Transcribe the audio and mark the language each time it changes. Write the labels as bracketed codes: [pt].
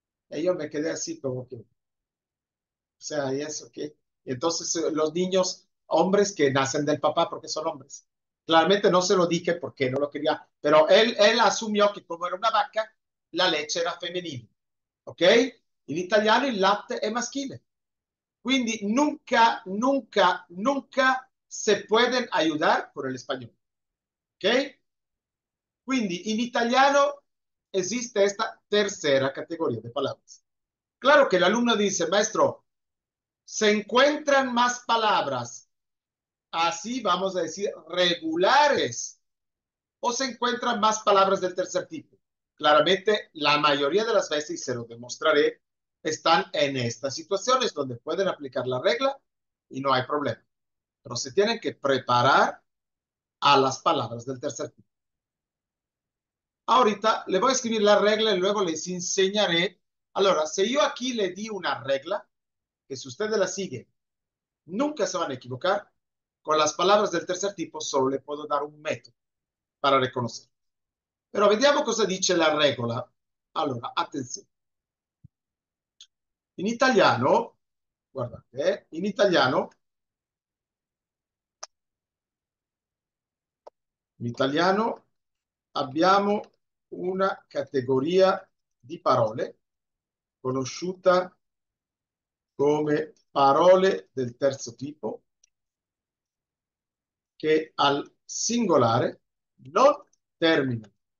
[es] Y yo me quedé así como que, o sea, ¿y eso qué? Y entonces los niños, hombres que nacen del papá porque son hombres. Claramente no se lo dije porque no lo quería, pero él asumió que como era una vaca, la leche era [it] femminile, [es] ok? [it] In italiano il latte è maschile. Quindi [es] nunca, nunca, nunca se pueden ayudar con el español, ¿ok? [it] Quindi in italiano [es] existe esta tercera categoría de palabras. Claro que el alumno dice, maestro, se encuentran más palabras, así vamos a decir, regulares, o se encuentran más palabras del tercer tipo. Claramente, la mayoría de las veces, y se lo demostraré, están en estas situaciones donde pueden aplicar la regla y no hay problema. Pero se tienen que preparar a las palabras del tercer tipo. Ahorita le voy a escribir la regla y luego les enseñaré. [it] Allora, [es] si yo aquí le di una regla, que si ustedes la siguen, nunca se van a equivocar, con las palabras del tercer tipo solo le puedo dar un método para reconocer. [it] Però vediamo cosa dice la regola. Allora, attenzione. In italiano, guardate, in italiano abbiamo una categoria di parole conosciuta come parole del terzo tipo che al singolare non terminano